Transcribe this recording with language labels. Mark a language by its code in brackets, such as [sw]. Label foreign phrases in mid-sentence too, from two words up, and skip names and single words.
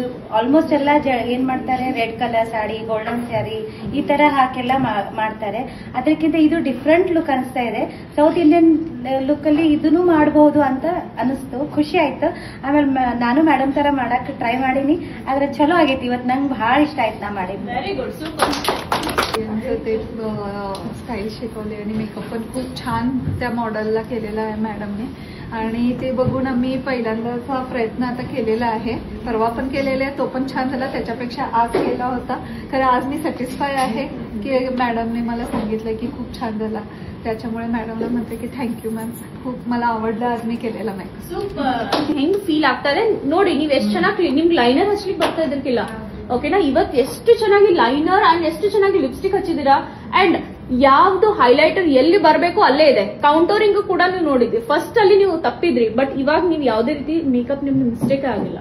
[kn] ಆಲ್ಮೋಸ್ಟ್ ಎಲ್ಲ ಏನ್ ಮಾಡ್ತಾರೆ, [en] red colour [kn] ಸಾಡಿ, [en] golden saree [kn] ಈ ತರ ಹಾಕೆಲ್ಲ ಮಾಡ್ತಾರೆ. ಅದಕ್ಕಿಂತ ಇದು [en] different look [kn] ಅನಿಸ್ತಾ ಇದೆ. [en] South Indian look [kn] ಅಲ್ಲಿ ಇದನ್ನು ಮಾಡಬಹುದು ಅಂತ ಅನಿಸ್ತು. ಖುಷಿ ಆಯ್ತು. ಆಮೇಲೆ ನಾನು ಮೇಡಮ್ ತರ ಮಾಡಕ್ ಟ್ರೈ ಮಾಡೀನಿ, ಆದ್ರೆ ಚಲೋ ಆಗೈತಿ. ಇವತ್ತು ನಂಗೆ ಬಹಳ ಇಷ್ಟ ಆಯ್ತು ನಾ ಮಾಡಿದ್ವಿ. [en] Very good, super. [mr] ते स्टाईल शिकवले आणि मेकअप पण खूप छान त्या मॉडेलला केलेला आहे मॅडमने. आणि ते बघून आम्ही पहिल्यांदाचा प्रयत्न आता केलेला आहे. परवा पण केलेला आहे, तो पण छान झाला. त्याच्यापेक्षा आज केला होता. तर आज मी सॅटिस्फाय आहे की मॅडमने मला सांगितलं की खूप छान झाला. त्याच्यामुळे मॅडमला म्हणते की [en] thank you ma'am, [mr] खूप मला आवडलं आज मी केलेला मेकअप. [kn] ಸೂಪರ್. ಹೆಂಗ್ ಫೀಲ್ ಆಗ್ತಾ ಇದೆ ನೋಡಿ. ನೀವ್ ಎಷ್ಟು ಚೆನ್ನಾಗಿ ನಿಮ್ಗೆ ಲೈನರ್ ಹಚ್ಲಿಕ್ಕೆ ಬರ್ತಾ ಇದ್ರಕ್ಕಿಲ್ಲ, ಓಕೆನಾ? ಇವತ್ತು ಎಷ್ಟು ಚೆನ್ನಾಗಿ [en] liner and [kn] ಎಷ್ಟು ಚೆನ್ನಾಗಿ ಲಿಪ್ಸ್ಟಿಕ್ ಹಚ್ಚಿದೀರಾ. ಅಂಡ್ ಯಾವ್ದು ಹೈಲೈಟರ್ ಎಲ್ಲಿ ಬರಬೇಕು ಅಲ್ಲೇ ಇದೆ. ಕೌಂಟರಿಂಗ್ ಕೂಡ ನೀವು ನೋಡಿದ್ರಿ. ಫಸ್ಟ್ ಅಲ್ಲಿ ನೀವು ತಪ್ಪಿದ್ರಿ, ಬಟ್ ಇವಾಗ ನೀವು ಯಾವುದೇ ರೀತಿ ಮೇಕಪ್ ನಿಮ್ಗೆ ಮಿಸ್ಟೇಕ್ ಆಗಿಲ್ಲ.